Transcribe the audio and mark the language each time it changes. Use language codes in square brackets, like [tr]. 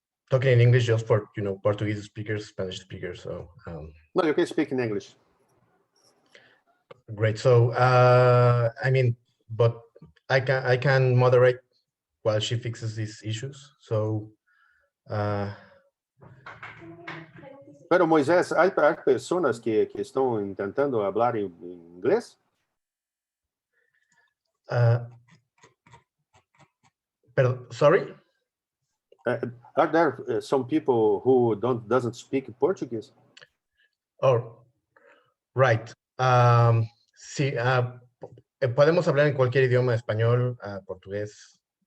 [en] Talking in English just for Portuguese speakers, Spanish speakers. So no, you can speak in English. Great. So I mean, but I can moderate while she fixes these issues. So. [pt] Pero Moisés, há pessoas que estão tentando falar em inglês? [en] Sorry? Are there some people who doesn't speak Portuguese? Oh, right. [es] Sí, podemos hablar en cualquier idioma, español, portugués,